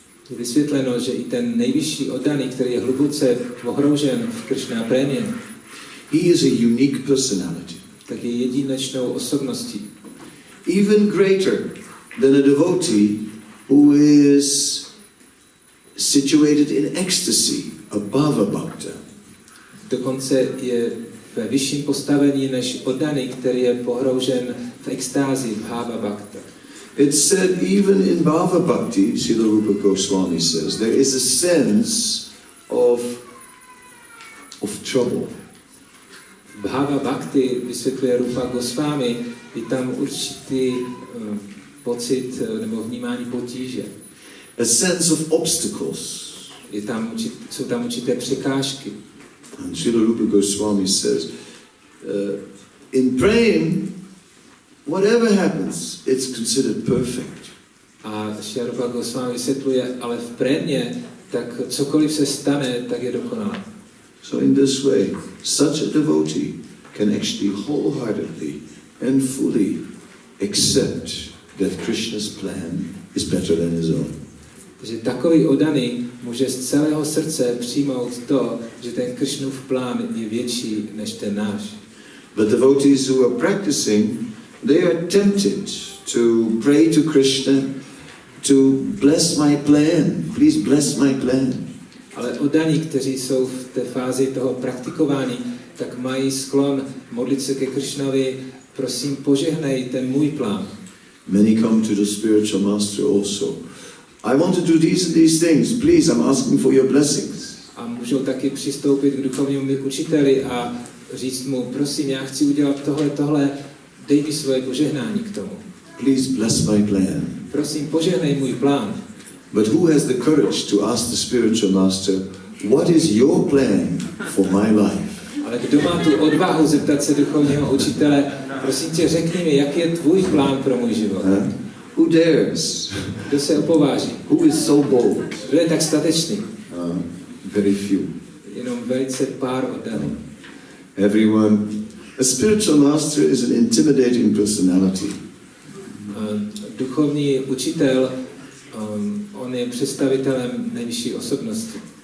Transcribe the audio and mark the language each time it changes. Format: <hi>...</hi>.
<cs>Je vysvětleno, že i ten nejvyšší oddaný, který je hluboce ohroužen v Krishna prémě,</cs> <en>he is a unique personality.</en> <cs>tak je jedinečnou osobností.</cs> <en>Even greater than a devotee who is situated in ecstasy above a bhakta.</en> <cs>Dokonce je ve vyšším postavení než oddaný, který je pohroužen v extázi bhava bhakta.</cs> <en>It's said even in Bhava Bhakti, Srila Rupa Goswami says, there is a sense of trouble.</en> <cs>Bhava bhakti, vysvětluje Rupa Goswami, je tam určitý pocit nebo vnímání potíže.</cs> <en>A sense of obstacles.</en> <cs>Jsou tam určité překážky.</cs> <en>And Srila Rupa Goswami says, in prema, whatever happens, it's considered perfect.</en> <cs>A Srila Rupa Goswami vysvětluje, ale v prémě, tak cokoliv se stane, tak je dokonalé.</cs> <en>So in this way, such a devotee can actually wholeheartedly and fully accept that Krishna's plan is better than his own.</en> <cs>Takže takový oddaný může z celého srdce přijmout to, že ten Krishnův plán je větší než ten náš.</cs> <en>But devotees who are practicing, they are tempted to pray to Krishna to bless my plan. Please bless my plan.</en> <cs>Ale oddaní, kteří jsou v té fázi toho praktikování, tak mají sklon modlit se ke Krishnovi, prosím, požehnej ten můj plán.</cs> <en>Many come to the spiritual master also. I want to do these and these things. Please, I'm asking for your blessings.</en> <cs>A můžou taky přistoupit k duchovnímu učiteli a říct mu, prosím, já chci udělat tohle, dej mi svoje požehnání k tomu.</cs> <en>Please bless my plan.</en> <cs>Prosím, požehnej můj plán.</cs> <en>But who has the courage to ask the spiritual master, what is your plan for my life?</en> <cs>Ale kdo má tu odvahu zeptat se duchovního učitele, prosím tě, řekni mi, jaký je tvůj plán pro můj život?</cs> <en>Who dares?</en> <cs>Kdo se opováží?</cs> <en>Who is so bold?</en> <cs>Kdo je tak statečný?</cs> <en>Very few.</en> <cs>Jenom velice pár oddaných.</cs> <en>Everyone. A spiritual master is an intimidating personality.</en> <cs>Duchovní učitel, on je představitelem nejvyšší osobnosti.</cs>